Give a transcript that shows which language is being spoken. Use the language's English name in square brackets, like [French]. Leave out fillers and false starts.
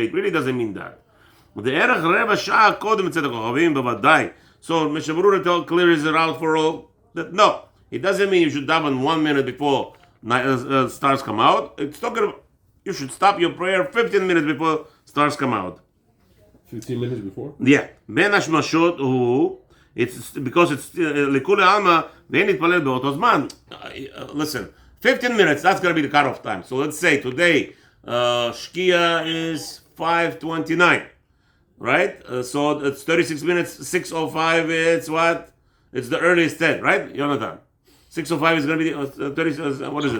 [English] It really doesn't mean that. The erech reva shah kodem tzedek kochavim bevadai. So Mishnah Berurah clears it out for all. That no, it doesn't mean you should daven 1 minute before stars come out. It's talking You should stop your prayer 15 minutes before stars come out. 15 minutes before? Yeah. [Hebrew] בין השמשות הוא, [English] because it's [Hebrew] לכולי עלמא, ואין להתפלל באותו זמן. [English] Listen, 15 minutes, that's going to be the cutoff time. So let's say today, Shkia is 5:29, right? So it's 36 minutes, 6:05, it's what? It's the earliest 10, right, Jonathan? 6:05 is going to be 30, what is it?